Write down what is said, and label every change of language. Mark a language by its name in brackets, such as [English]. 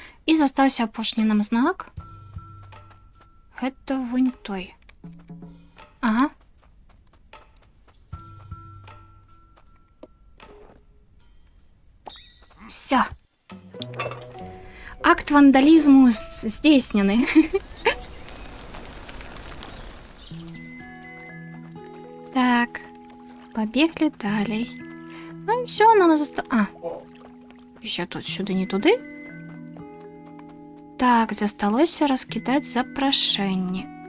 [Belarusian] І застався апошні нам знак. Гэта вунь той. Ага. [Ukrainian] Все. Акт вандализму здійснений. [Russian] Так. Побегли далее. Ну все, нам осталось... А. [Ukrainian] Я тут сюди, не туди. Так, засталося розкидати запрошення.